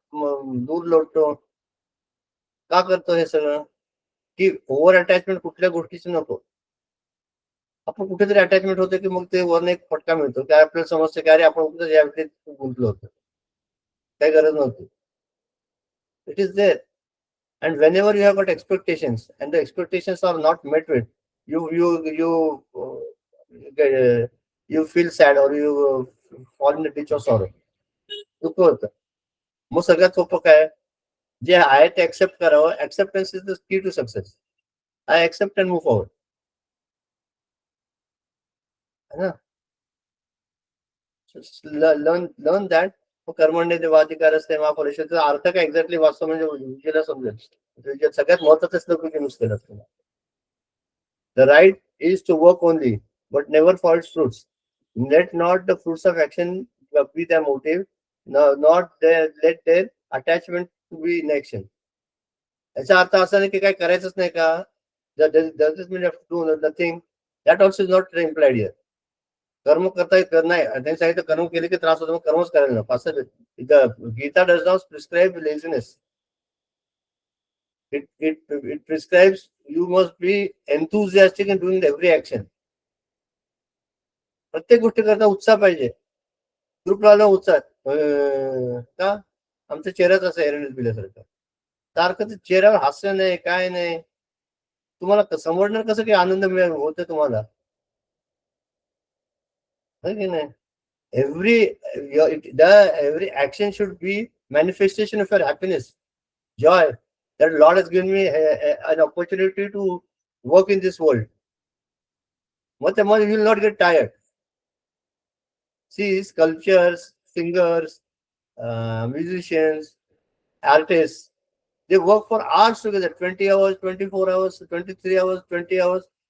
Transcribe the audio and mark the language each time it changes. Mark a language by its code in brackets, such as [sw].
[mr] दूर लोटतो. का करतो हे सगळं? की ओव्हर अटॅचमेंट कुठल्या गोष्टीची नको. आपण कुठेतरी अटॅचमेंट होतं की मग ते वरनं एक फटका मिळतो की आपल्याला समजतं की अरे आपण कुठे या व्यक्तीत गुंतलो होतो. काही गरज नव्हती. [en] It is there. And whenever you have got expectations and the expectations are not met with, you feel sad or you fall in the ditch of sorrow. [mr] दुःख होतं. मग सगळ्यात सोपं काय? जे आहे ते ऍक्सेप्ट करावं. [en] Acceptance is the key to success. I accept and move forward. [hi] है ना? [en] Learn that. [sa] कर्मण्येवाधिकारस्ते मा फलेषु. [mr] अर्थ काय एक्झॅक्टली वाचतो म्हणजे विजयला समजेल. सगळ्यात महत्वाचं श्लोक यूज केलं असतं. [en] The right is to work only, but never for its fruits. Let not the fruits of action be their motive, let their attachment to be in action. [mr] याचा अर्थ असा नाही की काय करायचंच नाही का? [en] Does this mean you have to do nothing? That also is not implied here. [mr] कर्म करता नाही. त्यांनी सांगितलं कर्म केले की त्रास होतो, मग कर्मच करायला नको. असं [en] Gita does not prescribe laziness. It prescribes you must be enthusiastic in doing every action. [mr] प्रत्येक गोष्टी करता उत्साह पाहिजे. ग्रुपला उत्साह का? आमच्या चेहऱ्यात असं एरंडीत बिल्यासारखं सारखं चेहऱ्यावर हास्य नाही, काय नाही. तुम्हाला समजणार कसं की आनंद मिळेल होतं तुम्हाला? की नाही? [en] every action should be manifestation of your happiness, joy. That Lord has given me an opportunity to work in this world. But you will not get tired. See, sculptors, singers, musicians, artists, they work for hours together, 20 hours, 24 hours, 23 hours, 20 hours.